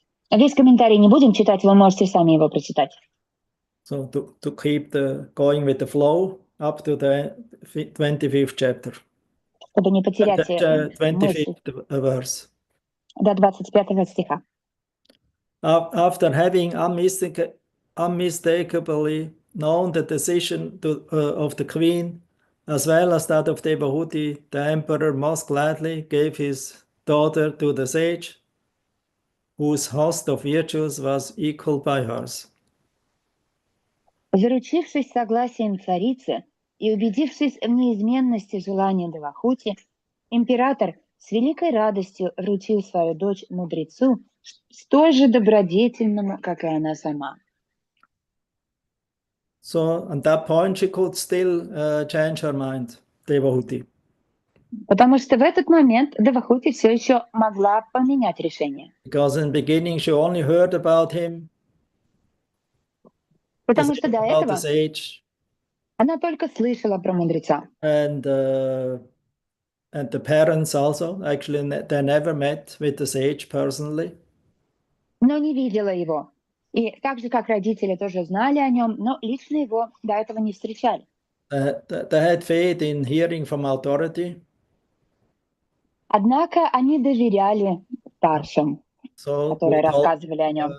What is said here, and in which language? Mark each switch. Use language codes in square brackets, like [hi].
[ru] Весь комментарий не будем читать, вы можете сами его прочитать. [en] So to keep going with the flow up to the 25th chapter. [ru] Чтобы не потерять [en] 25th verse. [ru] До 25 стиха. [en] After having unmistakably known the decision of the queen, as well as that of Devahuti, the emperor most gladly gave his daughter to the sage, whose host of virtues was equal by hers. [ru] Заручившись согласием царицы и убедившись в неизменности желания Девахути, император с великой радостью вручил свою дочь мудрецу, столь же добродетельному, как и она сама. [en] So at that point she could still change her mind, Devahuti. [ru] Потому что в этот момент Девахути все еще могла поменять решение. [en] Because in the beginning she only heard about him. [ru] Потому что до этого она только слышала про мудреца. [en] And the parents also, actually, they never met with the sage personally. [ru] Но не видела его. И так же, как родители тоже знали о нем, но лично его до этого не встречали. [en] They had faith in hearing from authority. [ru] Однако они доверяли старшим, которые рассказывали о нем.